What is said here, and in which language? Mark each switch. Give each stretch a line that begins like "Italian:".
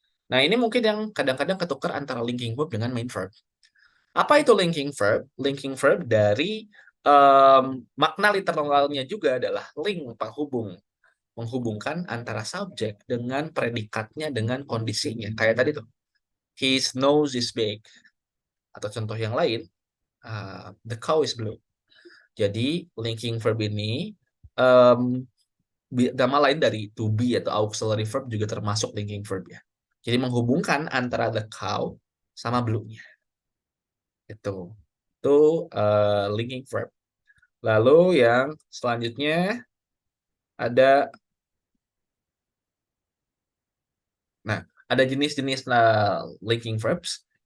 Indonesian: Nah, ini mungkin yang kadang-kadang ketukar antara linking verb dengan main verb. Apa itu linking verb? Linking verb dari makna literalnya juga adalah link, penghubung. Menghubungkan antara subjek dengan predikatnya dengan kondisinya. Kayak tadi tuh,
English: his nose is big.
Indonesian: Atau contoh yang lain,
English: the cow is blue.
Indonesian: Jadi, linking verb ini nama lain dari to be atau auxiliary verb juga termasuk linking verb ya. Jadi menghubungkan antara
English: the cow
Indonesian: sama blue-nya. Itu linking verb. Lalu yang selanjutnya ada jenis-jenis linking verbs.